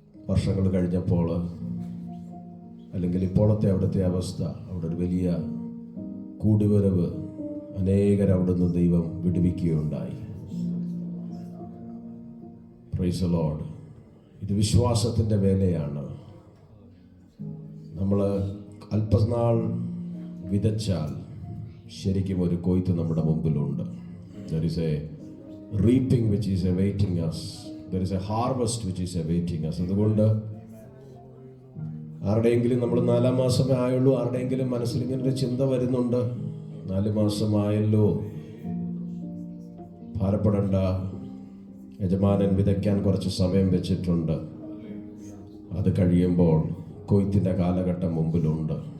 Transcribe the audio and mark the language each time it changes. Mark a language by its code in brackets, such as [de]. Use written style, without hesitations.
[ml] വർഷങ്ങൾ കഴിഞ്ഞപ്പോൾ, അല്ലെങ്കിൽ ഇപ്പോഴത്തെ അവിടുത്തെ അവസ്ഥ, അവിടെ ഒരു വലിയ കൂടിവരവ്, അനേകരവിടുന്ന് ദൈവം വിടുവിക്കുകയുണ്ടായി. [en] Praise the lord. [ml] ഇത് വിശ്വാസത്തിൻ്റെ വേലയാണ്. നമ്മൾ അല്പനാൾ വിതച്ചാൽ ശരിക്കും ഒരു കൊയ്ത്ത് നമ്മുടെ മുമ്പിലുണ്ട്. [en] There is a reaping which is awaiting us. There is a harvest which is awaiting us. [ml] അതുകൊണ്ട് ആരുടെയെങ്കിലും, നമ്മൾ 4 മാസമേ ആയുള്ളൂ, ആരുടെയെങ്കിലും മനസ്സിൽ ഇങ്ങനൊരു ചിന്ത വരുന്നുണ്ട്, 4 മാസമായല്ലോ, ഭാരപ്പെടേണ്ട. യജമാനൻ വിതയ്ക്കാൻ കുറച്ച് സമയം വെച്ചിട്ടുണ്ട്. അത് കഴിയുമ്പോൾ കൊയ്ത്തിൻ്റെ കാലഘട്ടം മുമ്പിലുണ്ട്.